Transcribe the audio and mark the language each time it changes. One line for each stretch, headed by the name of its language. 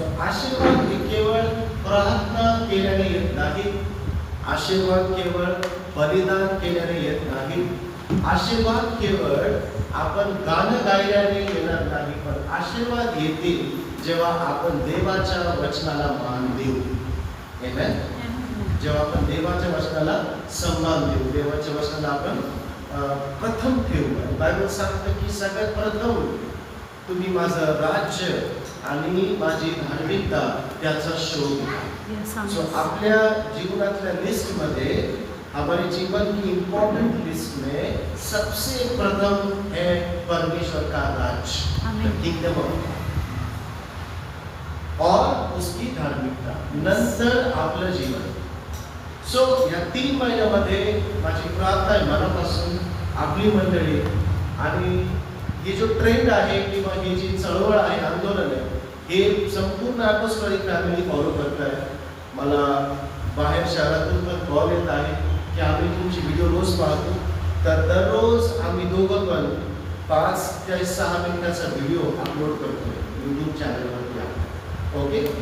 Marathi: आशीर्वाद हे केवळ प्रार्थना केल्याने येत नाही, आशीर्वाद केवळ बलिदान केल्याने येत नाही, आशीर्वाद केवळ आपण गाणं गायल्याने येणार नाही, पण आशीर्वाद येतील जेव्हा आपण देवाच्या वचनाला मान देऊ। आमेन। जेव्हा आपण देवाच्या वचनाला सन्मान देऊ, देवाच्या वचनाला आपण प्रथम ठेवू। बायबल सांगतं की सगळ्यात प्रथम तुम्ही माझं राज्य आणि माझी धार्मिकता त्याचा शोध घ्या। सो आपल्या जीवनातल्या
Hindi: लिस्ट में हमारे जीवन की इंपॉर्टेंट लिस्ट में सबसे प्रथम है परमेश्वर का राज्य,
English: kingdom of
Hindi: और उसकी धार्मिकता,
Marathi: नंतर आपलं जीवन। सो या 3 महिन्यामध्ये माझी प्रार्थना आहे मनापासून आपली मंडळी आणि हे जो ट्रेंड आहे किंवा ही जी चळवळ आहे, आंदोलन आहे, हे संपूर्ण अपोस्टोलिक फॅमिली फॉलो करत आहे। मला बाहेर शहरातून पण कॉल येत आहे की आम्ही तुमची व्हिडिओ रोज पाहतो, तर दररोज आम्ही दोघं पण 5 ते 6 मिनिटाचा व्हिडिओ अपलोड करतो यूट्यूब चॅनलवरती आहे। ओके।